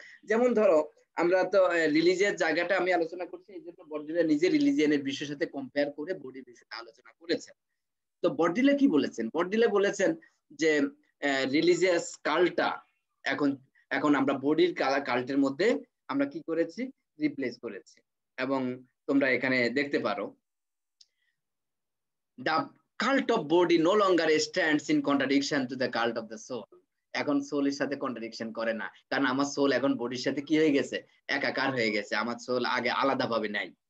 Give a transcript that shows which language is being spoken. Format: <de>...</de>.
<bn>যেমন ধরো আমরা তো রিলিজিয়াস জায়গাটা আমি আলোচনা করছি, এই জন্য বর্ডিলা নিজে রিলিজিয়ানের বিষয়ের সাথে কম্পেয়ার করে বডির বিষয়টা আলোচনা করেছেন। তো বর্ডিলা কি বলেছেন? বর্ডিলা বলেছেন যে রিলিজিয়াস কাল্টটা এখন আমরা বডির কাল্টের মধ্যে আমরা কি করেছি, রিপ্লেস করেছি। এবং তোমরা এখানে দেখতে পারো</bn> <en>the cult of body no longer stands in contradiction to the cult of the soul.</en> <bn>এখন সোলের সাথে কন্ট্রাডিকশন করে না, কারণ আমার সোল এখন বডির সাথে কি হয়ে গেছে, একাকার হয়ে গেছে। আমার সোল আগে আলাদা ভাবে নাই।</bn>